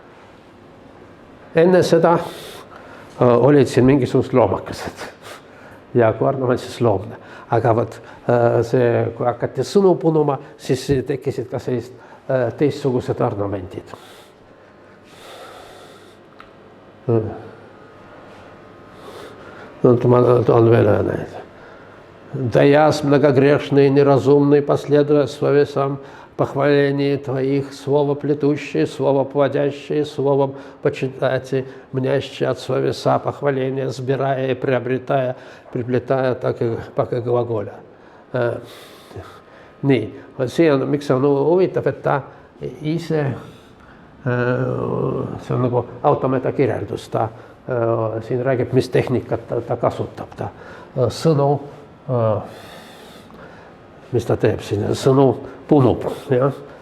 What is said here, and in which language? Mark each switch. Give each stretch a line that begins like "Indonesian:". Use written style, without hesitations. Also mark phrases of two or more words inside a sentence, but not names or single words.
Estonian: Enne seda olid siin mingisugused loomakesed ja koorn on siis loomne. Aga võt, see, kui hakati sõnu punuma, siis tekkisid ka sellist teistsugused ornamendid. Ma toon veel ühe näide.
Church Slavic: Да яс многогрешный, неразумный, последуя словесам похвалений Твоих, слово плетущее, слово плодящее, словом почитайте, мнящее от словеса похваления, сбирая и приобретая, приплетая так и пока глаголя.
Estonian: Nii, see on, miks see on huvitav, et ta ise, see on nagu automata kirjeldus, ta siin räägib, mis tehnikat ta kasutab, ta sõnu, mis ta teeb siin, sõnu punub, jah.